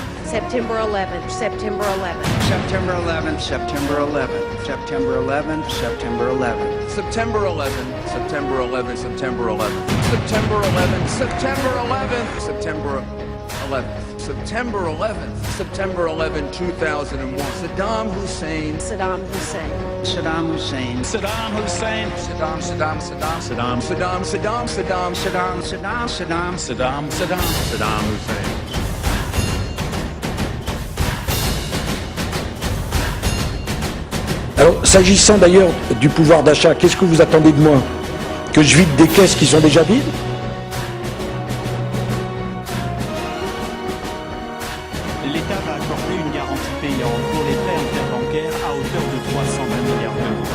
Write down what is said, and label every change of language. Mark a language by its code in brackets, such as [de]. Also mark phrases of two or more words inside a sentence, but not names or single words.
[en] September 11th, September 11th. September 11th, September 11th. September 11th, September 11th. September 11th, September 11th, September 11th. September 11th, September 11th, September 11th. September 11th, September 11th, 2001. Saddam Hussein. Saddam Hussein. Saddam Hussein. Saddam Hussein. Saddam, Saddam, Saddam. Saddam. Saddam, Saddam, Saddam. Saddam, Saddam, Saddam. Saddam, Saddam. Saddam Hussein. [fr] Alors, s'agissant d'ailleurs du pouvoir d'achat, qu'est-ce que vous attendez de moi? Que je vide des caisses qui sont déjà vides? L'État va accorder une garantie payante pour les prêts interbancaires à hauteur de 320 milliards d'euros.